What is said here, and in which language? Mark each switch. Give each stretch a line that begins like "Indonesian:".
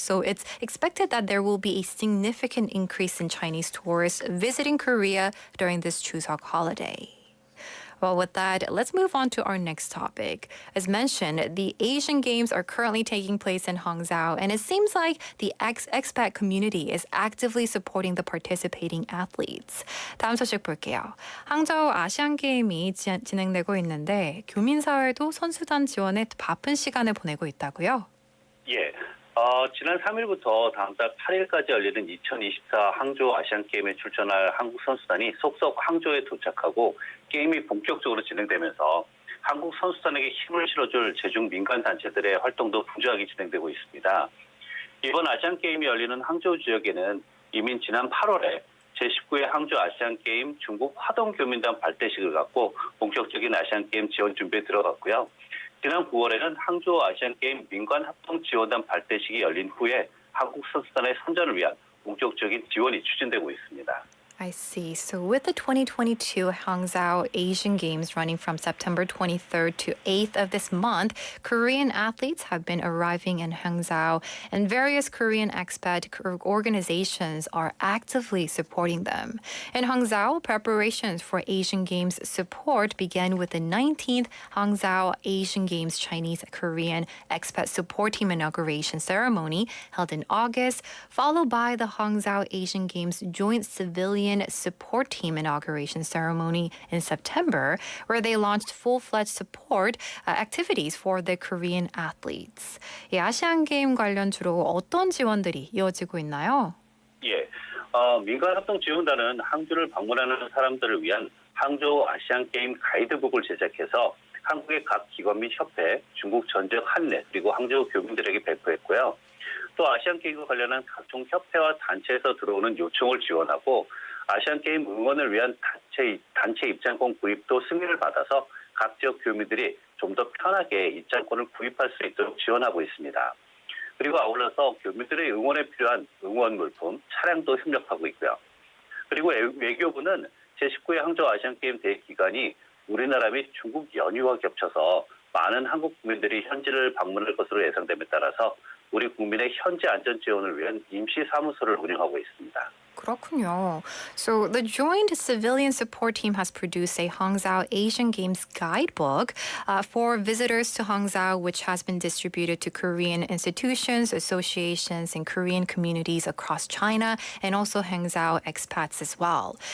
English: So it's expected that there will be a significant increase in Chinese tourists visiting Korea during this Chuseok holiday. Well, with that, let's move on to our next topic. As mentioned, the Asian Games are currently taking place in Hangzhou, and it seems like the expat community is actively supporting the participating athletes.
Korean: 다음 소식 볼게요. 항저우 아시안 게임이 진행되고 있는데 교민사회도 선수단 지원에 바쁜 시간을 보내고 있다고요? 예. 지난 3일부터 다음 달 8일까지 열리는 2024 항저우 아시안게임에 출전할 한국 선수단이 속속 항저우에 도착하고 게임이 본격적으로 진행되면서 한국 선수단에게 힘을 실어줄 제중 민간단체들의 활동도 분주하게 진행되고 있습니다. 이번 아시안게임이 열리는 항저우 지역에는 이미 지난 8월에 제19회 항저우 아시안게임 중국 화동교민단 발대식을 갖고 본격적인 아시안게임 지원 준비에 들어갔고요. 지난 9월에는 항저우 아시안게임 민간합동지원단 발대식이 열린 후에 한국 선수단의 선전을 위한 본격적인 지원이 추진되고 있습니다.
English: I see. So with the 2022 Hangzhou Asian Games running from September 23rd to 8th of this month, Korean athletes have been arriving in Hangzhou, and various Korean expat organizations are actively supporting them. In Hangzhou, preparations for Asian Games support began with the 19th Hangzhou Asian Games Chinese-Korean Expat Support Team inauguration ceremony held in August, followed by the Hangzhou Asian Games Joint Civilian Support Team inauguration ceremony in September, where they launched full-fledged support activities for the Korean athletes.
Korean: 이 아시안 게임 관련 주로 어떤 지원들이 이어지고 있나요? 예, 민간합동지원단은 항저우를 방문하는 사람들을 위한 항저우 아시안게임 가이드북을 제작해서 한국의 각 기관 및 협회, 중국 전적 한내, 그리고 항저우 교민들에게 배포했고요. 또 아시안게임과 관련한 각종 협회와 단체에서 들어오는 요청을 지원하고 아시안게임 응원을 위한 단체 입장권 구입도 승인을 받아서 각 지역 교민들이 좀 더 편하게 입장권을 구입할 수 있도록 지원하고 있습니다. 그리고 아울러서 교민들의 응원에 필요한 응원 물품, 차량도 협력하고 있고요. 그리고 외교부는 제19회 항저우 아시안게임 대회 기간이 우리나라 및 중국 연휴와 겹쳐서 많은 한국 국민들이 현지를 방문할 것으로 예상됨에 따라서 우리 국민의 현지 안전 지원을 위한 임시 사무소를 운영하고 있습니다. 그렇군요.
English: So the Joint Civilian Support Team has produced a Hangzhou Asian Games guidebook for visitors to Hangzhou, which has been distributed to Korean institutions, associations, and Korean communities across China, and also Hangzhou expats as well.